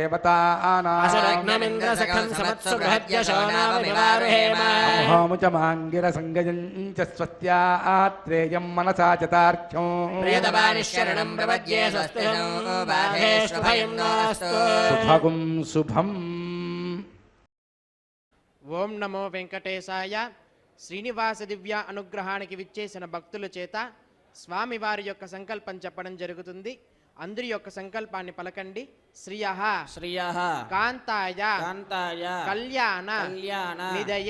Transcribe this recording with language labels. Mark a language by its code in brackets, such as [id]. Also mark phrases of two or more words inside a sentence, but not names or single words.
[sa] देवतानामुहोमुचमाङ्गिरसङ्गजं च स्वस्त्यात्रेयं मनसा च तार्क्ष्यं सुभगुं शुभम् ఓం నమో వెంకటేశాయ. [te] శ్రీనివాస దివ్య అనుగ్రహానికి విచ్చేసిన భక్తుల చేత స్వామివారి యొక్క సంకల్పం చెప్పడం జరుగుతుంది. అందరి యొక్క సంకల్పాన్ని పలకండి. శ్రియః [sa] శ్రియః కాంతాయ కాంతాయ కళ్యాణ కళ్యాణ నిదయే